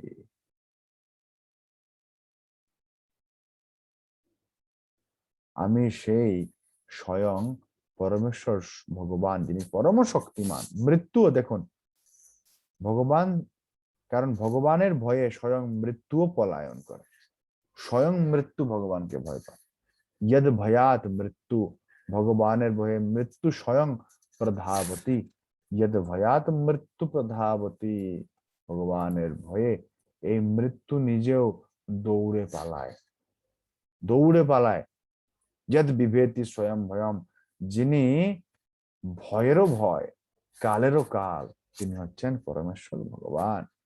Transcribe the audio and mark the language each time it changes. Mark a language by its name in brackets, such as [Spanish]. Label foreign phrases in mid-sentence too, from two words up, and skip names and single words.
[Bangla] আমি সেই স্বয়ং পরমেশ্বর ভগবান, যিনি পরম শক্তিমান। মৃত্যুও দেখুন ভগবান, কারণ ভগবানের ভয়ে স্বয়ং মৃত্যুও পলায়ন করে। স্বয়ং মৃত্যু ভগবানকে ভয় পায়। [Sanskrit] यद भयात मृत्यु, [Bangla] ভগবানের ভয়ে মৃত্যু স্বয়ং প্রধাবতী। [Sanskrit] यद भयात মৃত্যু প্রধাবতী, [Bangla] ভগবানের ভয়ে এই মৃত্যু নিজেও দৌড়ে পালায়, দৌড়ে পালায়। [Sanskrit] যদ বিভেতি স্বয়ং ভয়ম, [Bangla] যিনি ভয়েরও ভয়, কালেরও কাল, তিনি হচ্ছেন পরমেশ্বর ভগবান।